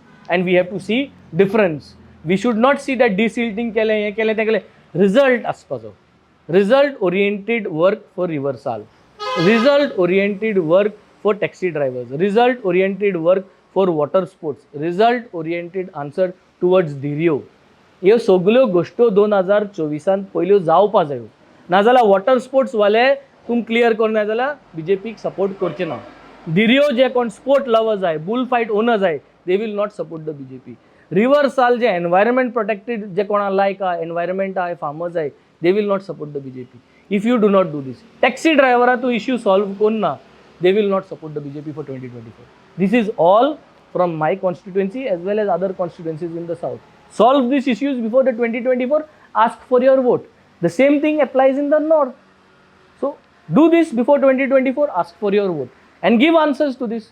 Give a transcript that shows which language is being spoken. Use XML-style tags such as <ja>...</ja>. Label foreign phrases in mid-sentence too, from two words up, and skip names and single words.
<en>And we have to see difference. We should not see that desilting</en> <kok>kele, ye kele, te kele. Result aspazo.</kok> <en>Result-oriented work for Riversal. Result-oriented work for taxi drivers. Result-oriented work for water sports. Result-oriented answer towards Dhirio.</en> <kok>ह्यो सगल्यो गोश्ट्यो 2024 पयल्यो जावपा जायो. नाजाल्यार</kok> <en>water sports</en> <kok>वाले तुम क्लियर करना जाल्यार बीजेपीक सपोर्ट करचे ना.</kok> <en>दिर्यो</en> <kok>जे कोण</kok> <en>sport lovers आहे, bull fight owners आहे, they will not support the BJP. रिव्हर्साल environment protected</en> <kok>जे कोणा लायक आहे,</kok> <en>एनवायरमेंट आहे, फार्मर्स आहे, they will not support the BJP. if you do not do this,</en> <kok>टॅक्सी ड्रायव्हरा तूं</kok> <en>issue solve</en> <kok>करना,</kok> <en>they will not support the BJP for 2024. This is all from my constituency as well as other constituencies in the south. Solve these issues before the 2024, ask for your vote. The same thing applies in the north. So do this before 2024, ask for your vote and give answers to this.</en>